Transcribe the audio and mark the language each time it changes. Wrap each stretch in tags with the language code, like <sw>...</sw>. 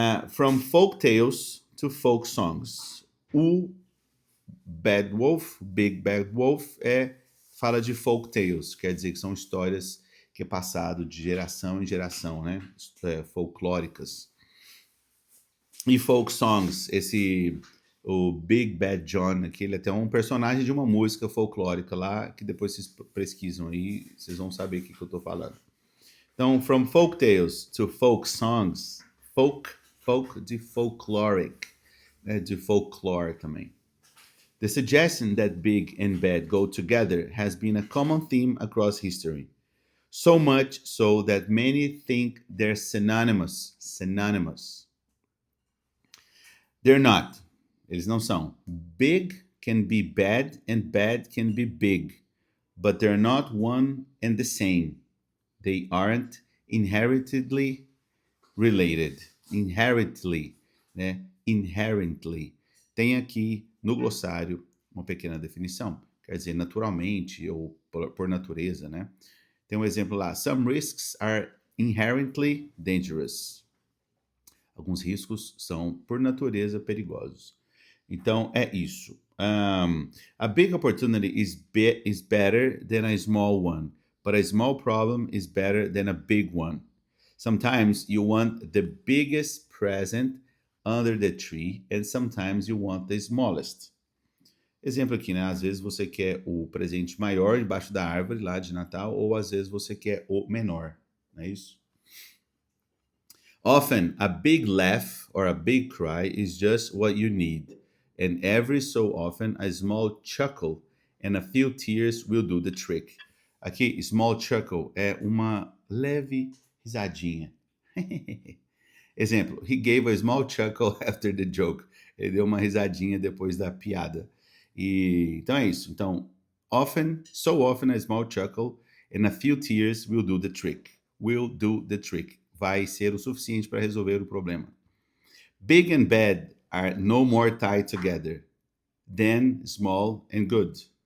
<en>From folk tales to folk songs.</en> <pt>O Bad Wolf, Big Bad Wolf, fala de folk tales, quer dizer que são histórias que é passado de geração em geração, né? Folclóricas. E folk songs, o Big Bad John, aqui, ele é até um personagem de uma música folclórica lá, que depois vocês pesquisam aí, vocês vão saber o que eu tô falando. Então,</pt> <en>from folk tales to folk songs, folk de folkloric, né, de folklore também. The suggestion that big and bad go together has been a common theme across history. So much so that many think they're synonymous. Synonymous. They're not.</en> <pt>Eles não são.</pt> <en>Big can be bad and bad can be big, but they're not one and the same. They aren't inherently related. Inherently, né? Inherently.</en> <pt>Tem aqui no glossário uma pequena definição. Quer dizer, naturalmente ou por natureza, né? Tem um exemplo lá.</pt> <en>Some risks are inherently dangerous.</en> <pt>Alguns riscos são, por natureza, perigosos. Então, é isso.</pt> <en>A big opportunity is better than a small one, but a small problem is better than a big one. Sometimes you want the biggest present under the tree, and sometimes you want the smallest.</en> <pt>Exemplo aqui, né? Às vezes você quer o presente maior debaixo da árvore lá de Natal, ou às vezes você quer o menor, não é isso?</pt> <en>Often, a big laugh or a big cry is just what you need, and every so often, a small chuckle and a few tears will do the trick.</en> <pt>Aqui, small chuckle é uma leve risadinha. Exemplo,</pt> <en>he gave a small chuckle after the joke.</en> <pt>Ele deu uma risadinha depois da piada. Então é isso. Então,</pt> <en>often, so often, a small chuckle and a few tears will do the trick. Will do the trick.</en> <pt>Vai ser o suficiente para resolver o problema.</pt> <en>Big and bad are no more tied together than small and good.</en>